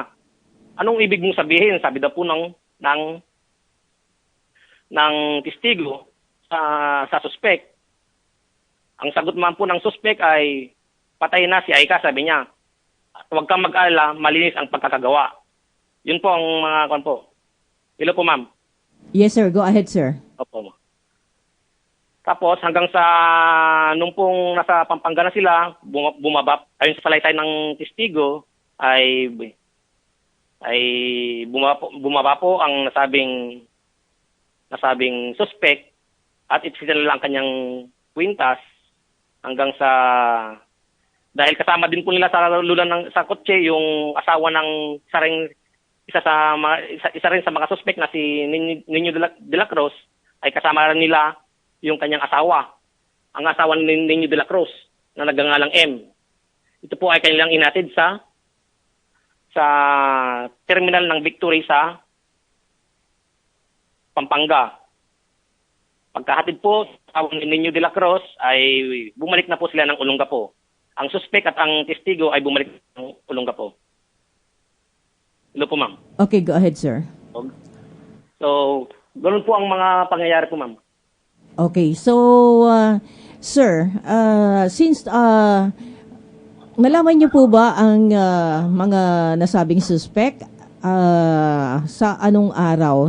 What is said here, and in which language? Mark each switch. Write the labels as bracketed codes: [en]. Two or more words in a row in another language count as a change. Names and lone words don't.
[tl] Anong ibig mong sabihin? Sabi daw po ng testigo sa suspect. Ang sagot man po ng suspect ay patay na si Aika, sabi niya. Huwag kang mag-alala, malinis ang pagkakagawa. Yun po ang mga kwan po. Hello po, ma'am. [en] Yes, sir. Go ahead, sir. [tl] Opo. Tapos hanggang sa nung pong nasa Pampanga na sila, bumaba, ayon sa salaysay ng testigo, ay bumaba po ang nasabing suspect at itinala lang kanyang kwintas hanggang sa dahil kasama din po nila sa lulan sa kotse yung asawa ng isa rin sa mga suspect na si Nino de la Cruz, ay kasama rin nila yung kanyang asawa. Ang asawa ni Nino de la Cruz na nagngangalang M. Ito po ay kanilang inatid sa terminal ng Victory sa Pampanga. Pagkahatid po sa asawa ni Nino de la Cruz ay bumalik na po sila ng Olongapo. Ang suspect at ang testigo ay bumalik ng Olongapo. Hello po, ma'am. [en] Okay, go ahead, sir. [tl] So, ganoon po ang mga pangyayari po, ma'am. Okay, so, sir, since nalaman niyo po ba ang mga nasabing suspect sa anong araw?